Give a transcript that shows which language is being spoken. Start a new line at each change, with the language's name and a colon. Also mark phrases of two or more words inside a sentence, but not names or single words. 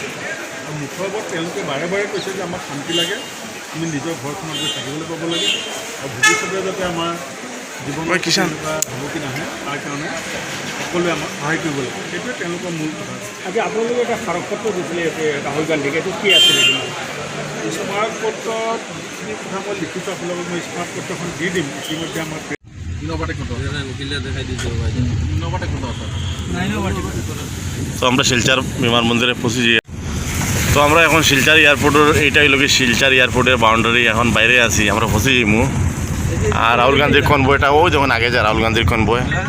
Assamese: আৰু মুখৰ ওপৰত তেওঁলোকে বাৰে বাৰে কৈছে যে আমাক শান্তি লাগে, আমি নিজৰ ঘৰখনত গৈ থাকিবলৈ পাব লাগে, আৰু ভৱিষ্যতে যাতে আমাৰ জীৱনত এনেকুৱা ভাবুকি নাহে তাৰ কাৰণে সকলোৱে আমাক সহায় কৰিব লাগে। সেইটোৱে তেওঁলোকৰ মূল কথা। আজি আপোনালোকে এটা স্মাৰকপত্ৰ দিছিলে ৰাহুল গান্ধীক, এইটো কি আছিলে? স্মাৰকপত্ৰত যিখিনি কথা মই লিখিছোঁ আপোনালোকক মই স্মাৰকপত্ৰখন দি দিম। ইতিমধ্যে আমাৰ
Bangla: তো আমরা শিলচর বিমানবন্দরে পৌঁছেছি। তো আমরা এখন শিলচর এয়ারপোর্টের এইটাই লোক শিলচর এয়ারপোর্টের বাউন্ডারি এখন বাইরে আছি, আমরা পৌঁছে যাইমু। আর রাহুল গান্ধীর কনভয়টা ওই যখন আগে যায় রাহুল গান্ধীর কনভয়।